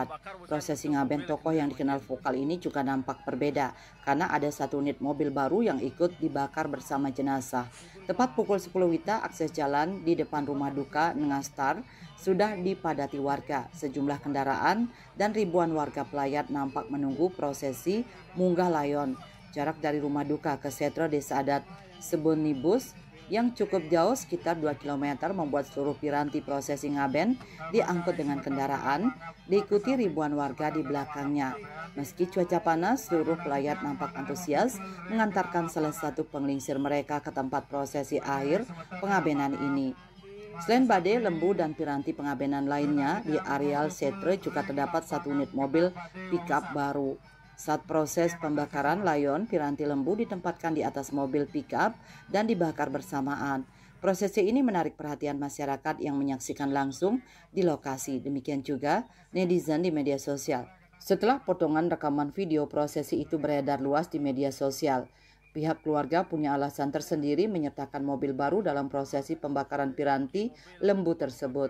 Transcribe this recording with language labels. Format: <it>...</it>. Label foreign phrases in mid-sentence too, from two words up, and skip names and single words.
<id>Prosesi ngaben tokoh yang dikenal vokal ini juga nampak berbeda karena ada satu unit mobil baru yang ikut dibakar bersama jenazah. Tepat pukul 10 WITA, akses jalan di depan rumah duka Nengah Setar sudah dipadati warga. Sejumlah kendaraan dan ribuan warga pelayat nampak menunggu prosesi munggah layon. Jarak dari rumah duka ke Setro Desa Adat Sebonibus yang cukup jauh sekitar 2 km membuat seluruh piranti prosesi ngaben diangkut dengan kendaraan, diikuti ribuan warga di belakangnya. Meski cuaca panas, seluruh pelayat nampak antusias mengantarkan salah satu penglingsir mereka ke tempat prosesi akhir pengabenan ini. Selain badai, lembu, dan piranti pengabenan lainnya, di areal Setre juga terdapat satu unit mobil pickup baru. Saat proses pembakaran layon, piranti lembu ditempatkan di atas mobil pickup dan dibakar bersamaan. Prosesi ini menarik perhatian masyarakat yang menyaksikan langsung di lokasi. Demikian juga netizen di media sosial. Setelah potongan rekaman video prosesi itu beredar luas di media sosial, pihak keluarga punya alasan tersendiri menyertakan mobil baru dalam prosesi pembakaran piranti lembu tersebut.</id>